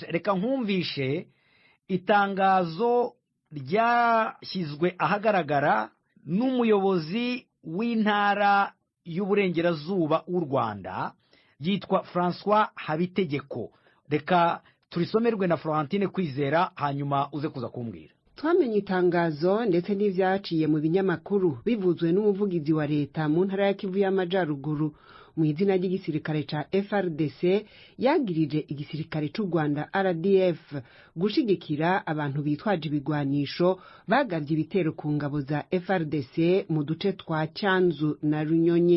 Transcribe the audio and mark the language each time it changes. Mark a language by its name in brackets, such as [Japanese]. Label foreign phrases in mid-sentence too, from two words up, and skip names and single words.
[Kinyarwanda] Reka nkumvishe itangazo ryashyizwe ahagaragara n'umuyobozi w'intara y'uburengerazuba w'u Rwanda yitwa François Habitegeko. Reka turisomerwe na Florentine Kwizera hanyuma uze kuza kumbwira. [Rundi] Twamenye itangazo ndetse n'ivyaciye mu binyamakuru bivuzwe n'umuvugizi wa leta mu ntara ya Kivu y'Amajyaruguru mu izina ry'igisirikare ca FRDC yagirije igisirikare c'u Rwanda RDF gushigikira abantu bitwaje ibigwanisho bagavye ibitero ku ngabo za FRDC mu duce twa Cyanzu na Runyonyi.